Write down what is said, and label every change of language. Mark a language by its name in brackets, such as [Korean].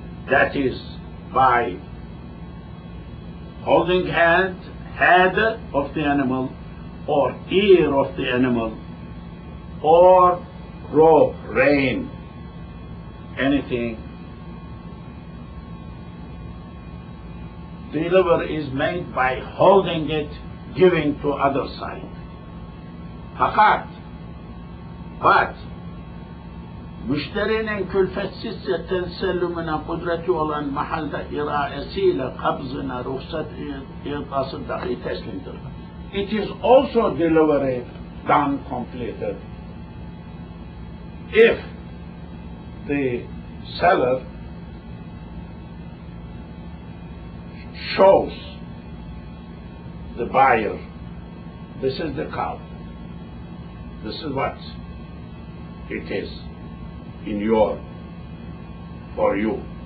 [English] That is by holding head of the animal, or ear of the animal, or rope, rein, anything. Delivery is made by holding it, giving to other side. [Turkish] Fakat, [English] but [Turkish] müşterinin külfetsizce tesellümüne kudreti olan mahalde iraesiyle kabzına, ruhsat ikası dahi teslimdir. [English] It is also delivery done, completed, if the seller shows the buyer, this is the cow, this is what it is in for you.